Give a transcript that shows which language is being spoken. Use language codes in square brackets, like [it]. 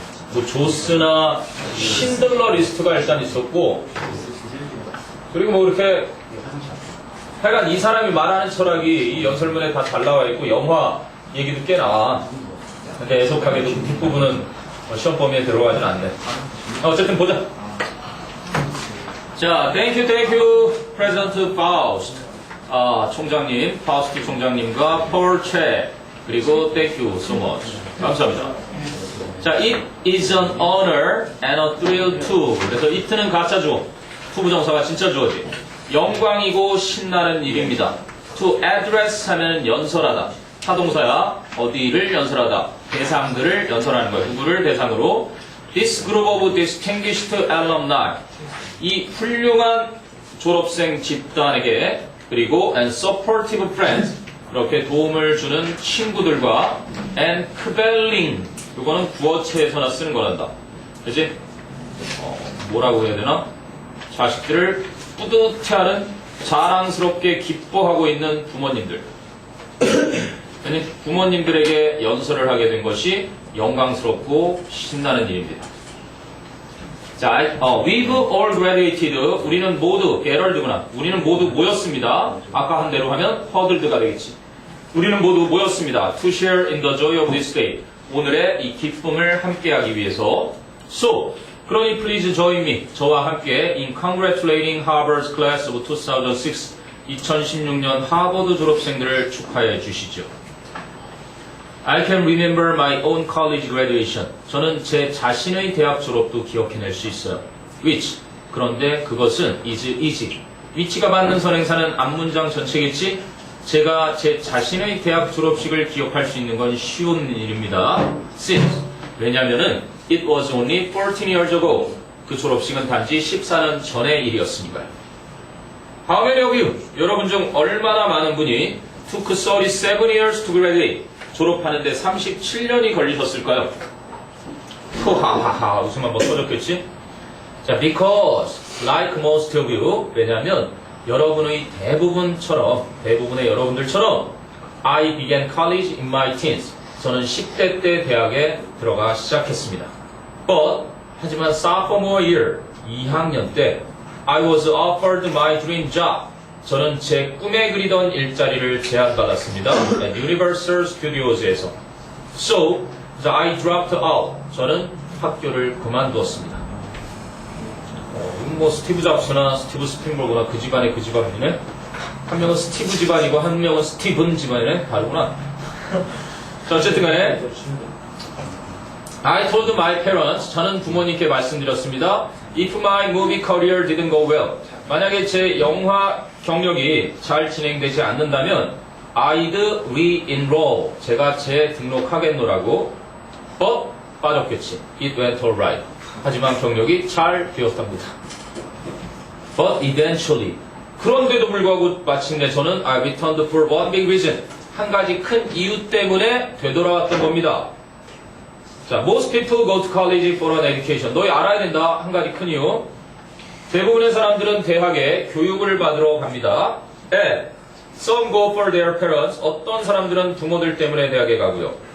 [ko] 뭐 조스나 신들러 리스트가 일단 있었고, 그리고 뭐 이렇게 하여간 이 사람이 말하는 철학이 이 연설문에 다 잘 나와 있고 영화 얘기도 꽤 나와. 근데 애석하게도 그 뒷부분은 시험 범위에 들어가진 않네. 어쨌든 보자. [en] 자, thank you, President Faust. [ko] 총장님, 파우스트 총장님과 Paul Che. [en] 그리고 thank you so much. [ko] 감사합니다. [en] 자, it is an honor and a thrill too. [ko] 그래서 it는 가짜 주어, 투부정사가 진짜 주어지. 영광이고 신나는 일입니다. to address 하면 연설하다. 타동사야. 어디를 연설하다. 대상들을 연설하는 거예요. 누구를 대상으로. [en] This group of distinguished alumni. [ko] 이 훌륭한 졸업생 집단에게 그리고 [en] and supportive friends. [ko] 이렇게 도움을 주는 친구들과 [en] and cavelling. [ko] 이거는 구어체에서나 쓰는 거란다. 그치? 뭐라고 해야 되나? 자식들을 뿌듯해하는 자랑스럽게 기뻐하고 있는 부모님들. 부모님들에게 연설을 하게 된 것이 영광스럽고 신나는 일입니다. [en] 자, we've all graduated. [ko] 우리는 모두, 게럴드구나. 우리는 모두 모였습니다. 아까 한 대로 하면 huddled가 되겠지. 우리는 모두 모였습니다. [en] To share in the joy of this day. [ko] 오늘의 이 기쁨을 함께하기 위해서. [en] So, [ko] 그러니 [en] please join me. [ko] 저와 함께 [en] in congratulating Harvard's class of 2006. [ko] 2016년 하버드 졸업생들을 축하해 주시죠. [en] I can remember my own college graduation. [ko] 저는 제 자신의 대학 졸업도 기억해낼 수 있어요. [en] Which. [ko] 그런데 그것은 [en] is easy. [ko] which가 받는 선행사는 앞문장 전체겠지? 제가 제 자신의 대학 졸업식을 기억할 수 있는 건 쉬운 일입니다. [en] Since. [ko] 왜냐면은 [en] it was only 14 years ago. [ko] 그 졸업식은 단지 14년 전의 일이었으니까요. [en] How many of you? [ko] 여러분 중 얼마나 많은 분이 [en] took 37 years to graduate. [ko] 졸업하는데 37년이 걸리셨을까요? 후하하하 웃음 한번 터졌겠지? [en] 자, because like most of you. [ko] 왜냐하면 여러분의 대부분의 여러분들처럼 [en] I began college in my teens. [ko] 저는 10대 때 대학에 들어가 시작했습니다. [en] But [ko] 하지만 [en] sophomore year [ko] 2학년 때 [en] I was offered my dream job. [ko] 저는 제 꿈에 그리던 일자리를 제안받았습니다. Universal Studios에서. [en] So I dropped out. [ko] 저는 학교를 그만두었습니다. 뭐 스티브 잡스나 스티브 스프링버그나 그 집안의 그 집안이네. 한 명은 스티브 집안이고 한 명은 스티븐 집안이네. 다르구나. [en] 자, 어쨌든 간에 I told my parents. [ko] 저는 부모님께 말씀드렸습니다. [en] If my movie career didn't go well. [ko] 만약에 제 영화 경력이 잘 진행되지 않는다면 [en] I'd re-enroll. [ko] 제가 재등록하겠노라고. [en] But [ko] 빠졌겠지. [en] It went alright. [ko] 하지만 경력이 잘 되었답니다. [en] But eventually. [ko] 그런데도 불구하고 마침내 저는 [en] I returned for one big reason. [ko] 한 가지 큰 이유 때문에 되돌아왔던 겁니다. [en] 자, most people go to college for an education. [ko] 너희 알아야 된다. 한 가지 큰 이유. 대부분의 사람들은 대학에 교육을 받으러 갑니다. [en] And some go for their parents. [ko] 어떤 사람들은 부모들 때문에 대학에 가고요.